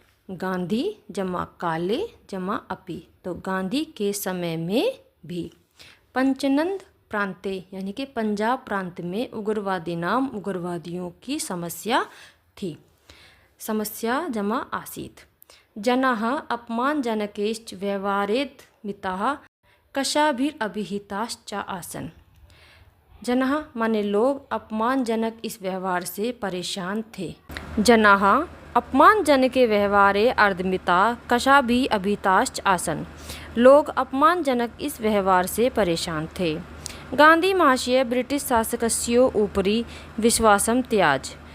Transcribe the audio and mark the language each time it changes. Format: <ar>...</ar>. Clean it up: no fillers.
<sa>गांधी जमा काले जमा अपी,</sa> <hi>तो गांधी के समय में भी पंचनंद प्रांते यानी कि पंजाब प्रांत में उग्रवादीनाम उग्रवादियों की समस्या थी।</hi> <sa>समस्या जमा आसीत्। जनाः अपमानजनकैश्च व्यवहारैः मिताः कषाभिरभिहिताश्च आसन्।</sa> <hi>जनाः माने लोग अपमानजनक इस व्यवहार से परेशान थे।</hi> <sa>जनाः अपमानजनक व्यवहारे अर्धमिता कषाभि अभिहिताश्च आसन्।</sa> <hi>लोग अपमानजनक इस व्यवहार से परेशान थे।</hi> <sa>गांधी महाशय ब्रिटिश शासकस्य उपरि विश्वासं त्याज।</sa>